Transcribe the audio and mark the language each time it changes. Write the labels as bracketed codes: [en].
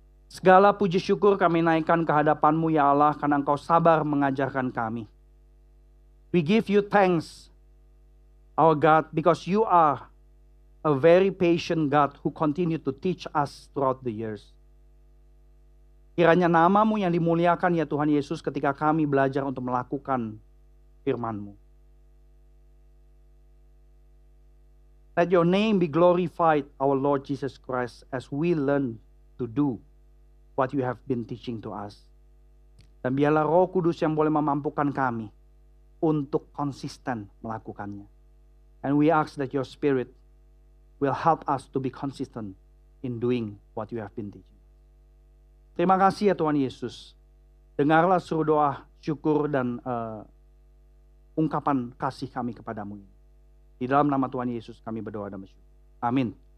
[id] Segala puji syukur kami naikkan ke hadapan-Mu ya Allah, karena Engkau sabar mengajarkan kami. [en] We give you thanks, our God, because you are a very patient God who continue to teach us throughout the years. [id] Kiranya nama-Mu yang dimuliakan ya Tuhan Yesus ketika kami belajar untuk melakukan firman-Mu. [en] Let your name be glorified, our Lord Jesus Christ, as we learn to do what you have been teaching to us. [id] Dan biarlah Roh Kudus yang boleh memampukan kami untuk konsisten melakukannya. [en] And we ask that your Spirit will help us to be consistent in doing what you have been teaching. [id] Terima kasih ya Tuhan Yesus. Dengarlah seru doa, syukur dan ungkapan kasih kami kepadamu. Di dalam nama Tuhan Yesus kami berdoa dan bersyukur. Amin.